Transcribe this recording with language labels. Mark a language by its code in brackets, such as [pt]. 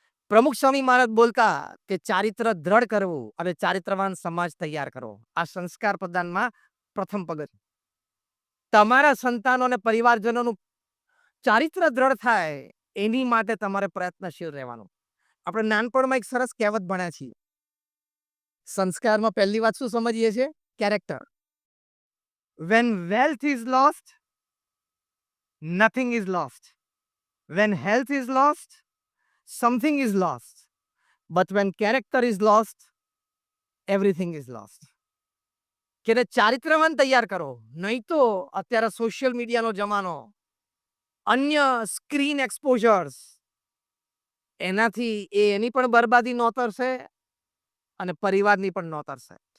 [gu] પ્રમુખ સ્વામી મહારાજ બોલતા કે ચારિત્ર દ્રઢ કરવું અને ચારિત્રવાન સમાજ તૈયાર કરવો આ સંસ્કાર પ્રદાનમાં પ્રથમ પગથિયું. તમારા સંતાનો અને પરિવારજનોનું ચારિત્ર દ્રઢ થાય એની માટે તમારે પ્રયત્નશીલ રહેવાનું. આપણે નાનપણમાં એક સરસ કહેવત ભણ્યા છીએ. સંસ્કારમાં પહેલી વાત શું સમજીએ છીએ? Character. [en] When wealth is lost, nothing is lost. When health is lost, something is lost. But when character is lost, everything is lost. [gu] કે ચારિત્રવાન તૈયાર કરો, નહીં તો અત્યારે સોશિયલ મીડિયાનો જમાનો, અન્ય સ્ક્રીન એક્સપોઝર્સ, એનાથી એની પણ બરબાદી નોતરશે અને પરિવારની પણ નોતરશે.